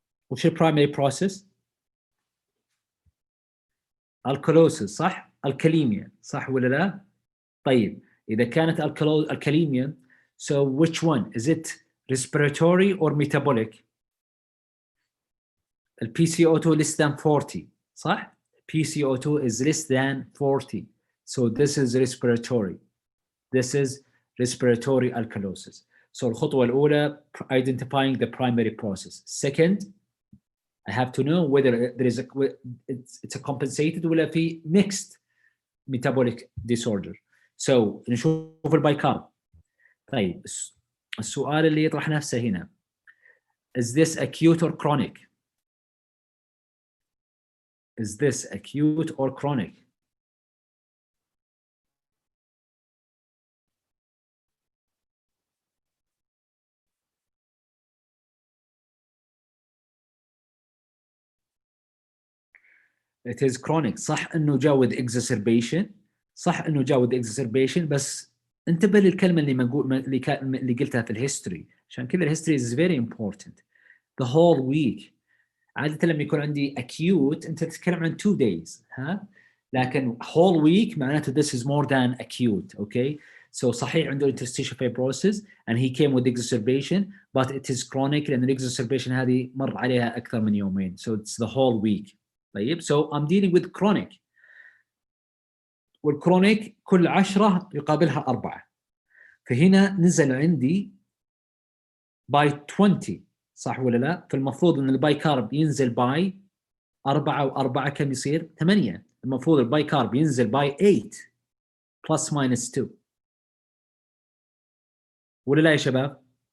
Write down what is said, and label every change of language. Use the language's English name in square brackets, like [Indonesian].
[Arabic] وش البرايمري بروسيس؟ الكالوسيس صح؟ الكاليميا صح ولا لا؟ طيب إذا كانت الكاليميا [English] so which one? Is it respiratory or metabolic? ال PCO2 less than 40 [Arabic] صح؟ [English] PCO2 is less than 40 so this is respiratory. This is respiratory alkalosis. So [Arabic] الخطوة الأولى [English] identifying the primary process. Second, I have to know whether there is it's a compensated [Arabic] ولا في [English] mixed metabolic disorder. [Arabic] So نشوف البايكارب. طيب السؤال اللي يطرح نفسه هنا [English] is this acute or chronic? Is this acute or chronic? It is chronic. [Arabic] صح انه جاء [English] with exacerbation [Arabic] صح انه جاء with exacerbation بس انتبه للكلمه اللي قلتها في الهيستوري عشان كذا الهيستوري [English] is very important. The whole week [Arabic] عاده لما يكون عندي [English] acute [Arabic] انت تتكلم عن [English] 2 days ها لكن whole week [Arabic] معناته [English] this is more than acute. Okay, so [Arabic] صحيح عنده [English] interstitial fibrosis and he came with exacerbation but it is chronic [Arabic] لان الاكزاسربيشن هذه مر عليها اكثر من يومين [English] so it's the whole week. [Arabic] طيب [English] so I'm dealing with chronic [Arabic] والكرونيك كل 10 يقابلها 4 فهنا نزل عندي by 20 صح ولا لا؟ فالمفروض ان البايكارب ينزل by 4 و4 كم يصير؟ 8 المفروض البايكارب ينزل by 8 [English] plus minus 2 [Arabic] ولا لا يا شباب؟